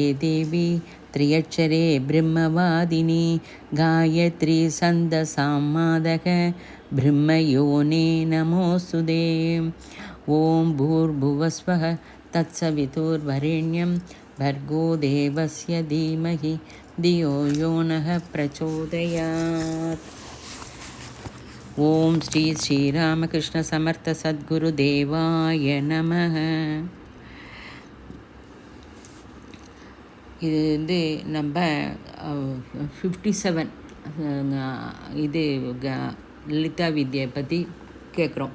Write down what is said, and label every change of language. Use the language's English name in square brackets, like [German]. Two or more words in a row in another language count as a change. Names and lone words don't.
[Sanskrit] देवी त्र्यक्षरे ब्रह्मवादिनी गायत्री छन्दसां मादक ब्रह्मयोने नमोऽस्तुते ॐ भूर्भुवस्वः तत्सवितुर्वरेण्यं भर्गो देवस्य धीमहि धियो यो नः प्रचोदयात् ॐ श्री श्रीरामकृष्ण समर्थ सद्गुरुदेवाय नमः. [Tamil] இது நம்ம 57 இது லலிதா வித்யை பற்றி கேட்குறோம்.